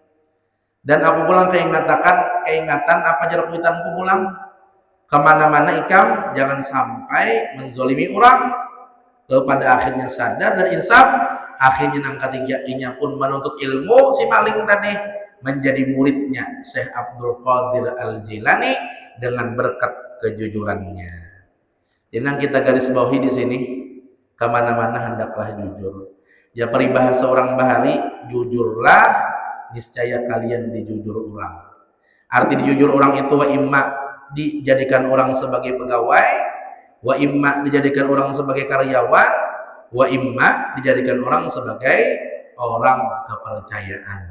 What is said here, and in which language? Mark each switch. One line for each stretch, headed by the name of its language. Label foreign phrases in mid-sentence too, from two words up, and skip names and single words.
Banjar: Dan aku pulang keingatan apa jarak kuitanku pulang. Kemana-mana ikam jangan sampai menzolimi orang. Lalu pada akhirnya sadar dan insaf, akhirnya yang ketiga inya pun menuntut ilmu si maling tadi, menjadi muridnya Syekh Abdul Qadir Al-Jilani dengan berkat kejujurannya.
Indonesian: Jadi yang kita garis bawahi di sini, kemana-mana hendaklah jujur.
Banjar: Ya peribahasa orang bahari, jujurlah, niscaya kalian dijujur orang.
Indonesian: Arti dijujur orang itu
Arabic: وإما
Indonesian: dijadikan orang sebagai pegawai,
Arabic: وإما
Indonesian: dijadikan orang sebagai karyawan,
Arabic: وإما
Indonesian: dijadikan orang sebagai orang kepercayaan.